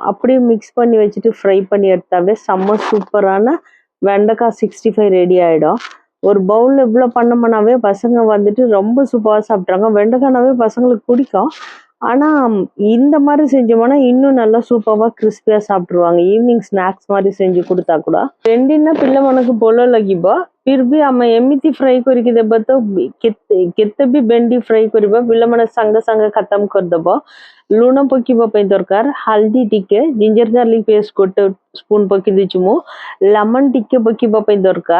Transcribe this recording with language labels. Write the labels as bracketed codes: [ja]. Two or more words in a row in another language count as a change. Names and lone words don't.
[ta] அப்படியே மிக்ஸ் பண்ணி வச்சுட்டு ஃப்ரை பண்ணி எடுத்தாவே செம்ம சூப்பரான வெண்டைக்காய் 65 ரெடி ஆயிடும். ஒரு பவுல்ல இவ்வளோ பண்ணோம்னாவே பசங்க வந்துட்டு ரொம்ப சூப்பராக சாப்பிட்றாங்க. வெண்டைக்காய்னாவே பசங்களுக்கு பிடிக்கும். ஆனா இந்த மாதிரி செஞ்சோம்னா இன்னும் நல்லா சூப்பராக கிறிஸ்பியா சாப்பிட்ருவாங்க. [en] evening snacks [ta] மாதிரி செஞ்சு கொடுத்தா கூட [or] ଭେଣ୍ଡିନା ପିଲାମାନଙ୍କୁ ଭଲ ଲାଗିବ। [hi] फिर भी [or] ଆମେ ଏମିତି ଫ୍ରାଏ କରିକି ଦେବା ତ କେତେ ବି ଭେଣ୍ଡି ଫ୍ରାଏ କରିବା ପିଲାମାନେ ସାଙ୍ଗେ ସାଙ୍ଗେ ଖତମ କରିଦେବ। ଲୁଣ ପକେଇବା ପାଇଁ ଦରକାର, ହଳଦୀ ଟିକେ, [en] ginger garlic paste [or] 1 ସ୍ପୁନ୍ ପକେଇ ଦେଇଛି ମୁଁ, ଲେମନ ଟିକେ ପକେଇବା ପାଇଁ ଦରକାର।